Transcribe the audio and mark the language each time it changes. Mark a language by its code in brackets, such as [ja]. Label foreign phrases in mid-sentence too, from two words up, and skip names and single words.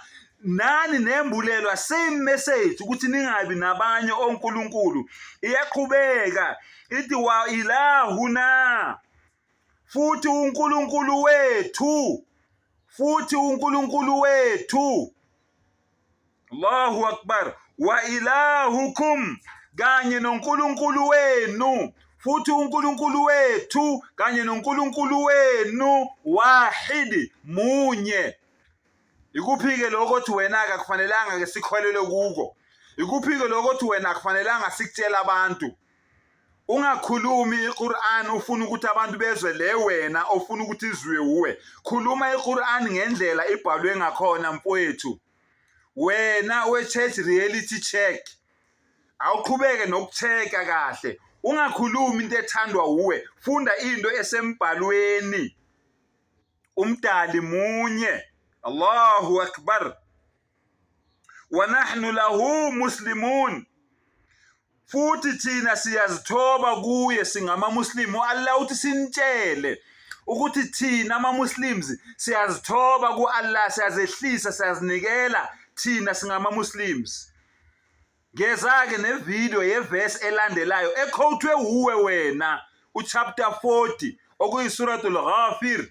[zu] Nani nembulelwa, [en] same message [zu] ukuthi ningabi nabanye onkulunkulu. Iyaqhubeka ithi [ar] وإلهنا, [zu] futhi uNkulunkulu wethu, futhi uNkulunkulu wethu. [ar] الله أكبر. وإلهكم, [zu] kanye noNkulunkulu wenu, futhi uNkulunkulu wethu kanye noNkulunkulu wenu, wahidi, munye. Ikuphi-ke lokho othi wena-ke akufanelanga-ke sikholelwe kuko? Ikuphi-ke lokho othi wena akufanelanga sikutshela abantu? Ungakhulumi iQur'an ufuna ukuthi abantu bezwe le wena ofuna ukuthi izwe uwe. Khuluma iQur'an ngendlela ibhalwe ngakhona mfowethu. Wena we-church [en] reality check, [zu] awuqhubeke nokucheka kahle. Ungakhulumi into ethandwa uwe, funda into esembhalweni. Umdali munye. [ar] الله أكبر. ونحن له مسلمون, [zu] futhi thina siyazithoba kuye singama muslimu. Allah uthi sinitshele ukuthi thina ama-Muslims siyazithoba ku-Allah, siyazehlisa, siyazinikela thina singama-Muslims. Ngeza-ke nevideo yevesi elandelayo equotwe uwe wena, uchapter 40 okuyisuratul Ghafir.